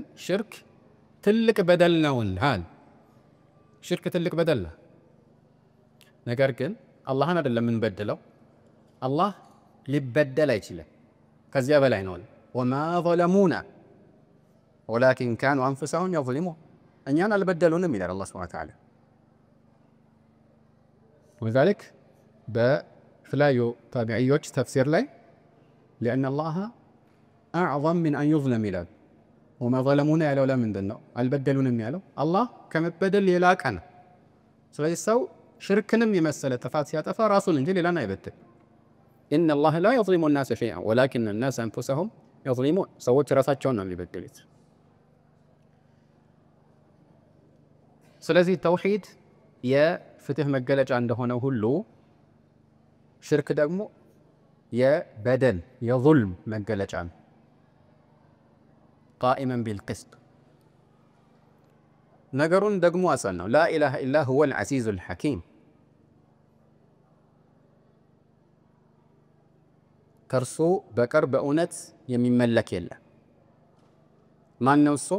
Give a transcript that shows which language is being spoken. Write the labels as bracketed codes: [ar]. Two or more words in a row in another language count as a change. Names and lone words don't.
[am] ሽርክ ትልቅ በደል ነውና። ሽርክ ትልቅ በደል ነው። ነገር ግን አላህን አይደለም የምንበድለው። አላህ ሊበደል አይችልም። ከዚያ በላይ ነው። [ar] وما ظلمونا ولكن كانوا أنفسهم يظلمون። [am] እኛን አልበደሉንም ይላል አላህ [ar] سبحانه وتعالى። [am] ወዛሊክ በተለያዩ ታቢዕዮች ተፍሲር ላይ [ar] لأن الله أعظم من أن يظلم [am] ይላል። [ar] وما ظلمونا [am] ያለው ለምንድን ነው? አልበደሉንም ያለው አላህ ከመበደል የላቀ ነው። ስለዚህ ሰው ሽርክንም የመሰለ ጥፋት ሲያጠፋ ራሱን እንጂ ሌላን አይበድል። [ar] إن الله لا يظلم الناس شيئا ولكن الناس أنفسهم يظلمون። [am] ሰዎች ራሳቸውን ነው የሚበድሉት። ስለዚህ ተውሂድ የፍትህ መገለጫ እንደሆነ ሁሉ ሽርክ ደግሞ የበደል የظልም መገለጫ ነው። [ar] قائما بالقسط [am] ነገሩን ደግሞ አሰል ነው። [ar] لا إله إلا هو العزيز الحكيم። [am] ከእርሱ በቀር በእውነት የሚመለክ የለም። ማን ነው እሱ?